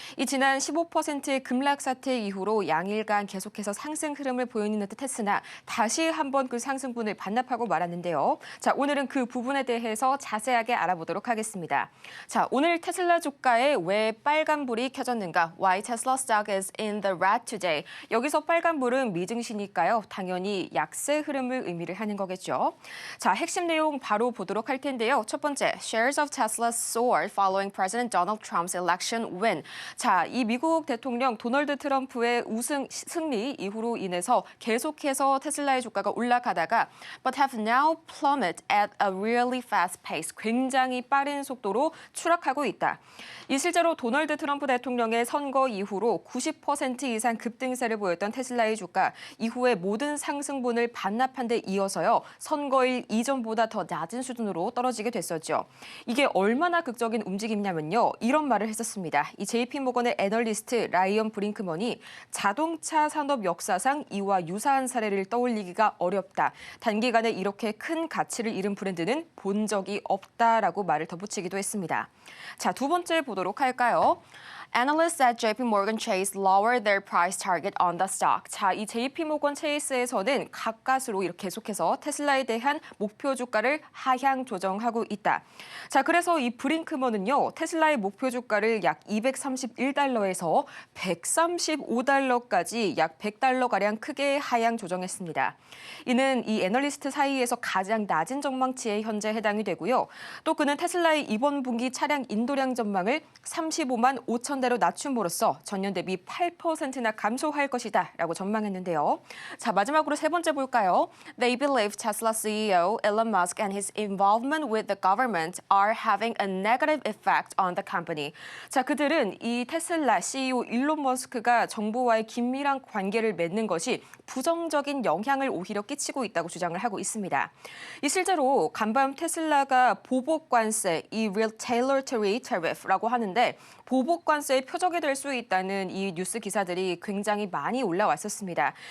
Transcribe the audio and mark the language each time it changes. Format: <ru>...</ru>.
<ko>이 지난 15%의 급락 사태 이후로 양일간 계속해서 상승 흐름을 보이는 듯 했으나 다시 한번 그 상승분을 반납하고 말았는데요. 자, 오늘은 그 부분에 대해서 자세하게 알아보도록 하겠습니다. 자, 오늘 테슬라 주가에 왜 빨간불이 켜졌는가?</ko> <en>Why Tesla stock is in the red today?</en> <ko>여기서 빨간불은 미증시니까요. 당연히 약세 흐름을 의미를 하는 거겠죠. 자, 핵심 내용 바로 보도록 할 텐데요. 첫 번째,</ko> <en>shares of Tesla soared following President Donald Trump's election win.</en> <ko>자, 이 미국 대통령 도널드 트럼프의 승리 이후로 인해서 계속해서 테슬라의 주가가 올라가다가</ko> <en>but have now plummeted at a really fast pace.</en> <ko>굉장히 빠른 속도로 추락하고 있다. 이 실제로 도널드 트럼프 대통령의 선거 이후로 90% 이상 급등세를 보였던 테슬라의 주가 이후에 모든 상승분을 반납한 데 이어서요. 선거일 이전보다 더 낮은 수준으로 떨어지게 됐었죠. 이게 얼마나 극적인 움직임이냐면요. 이런 말을 했었습니다. 이 JP모건의 애널리스트 라이언 브링크먼이 자동차 산업 역사상 이와 유사한 사례를 떠올리기가 어렵다. 단기간에 이렇게 큰 가치를 잃은 브랜드는 본 적이 없다라고 말을 덧붙이기도 했습니다. 자, 두 번째 보도록 할까요?</ko> <en>Analysts at JP Morgan Chase lowered their price target on the stock.</en> <ko>자, 이 JP 모건 체이스에서는 가까스로 이렇게 계속해서 테슬라에 대한 목표 주가를 하향 조정하고 있다. 자, 그래서 이 브링크먼은요, 테슬라의 목표 주가를 약 231달러에서 135달러까지 약 100달러가량 크게 하향 조정했습니다. 이는 이 애널리스트 사이에서 가장 낮은 전망치에 현재 해당이 되고요. 또 그는 테슬라의 이번 분기 차량 인도량 전망을 35만 5천 대로 낮춤으로써 전년 대비 8%나 감소할 것이다 라고 전망했는데요. 자, 마지막으로 세 번째 볼까요?</ko> <en>They believe Tesla CEO Elon Musk and his involvement with the government are having a negative effect on the company.</en> <ko>자, 그들은 이 테슬라 CEO 일론 머스크가 정부와의 긴밀한 관계를 맺는 것이 부정적인 영향을 오히려 끼치고 있다고 주장을 하고 있습니다. 이 실제로 간밤 테슬라가 보복 관세, 이 retaliatory tariff라고 하는데 보복 관세의 표적이 될 수 있다는 이 뉴스 기사들이 굉장히 많이 올라왔었습니다.</ko>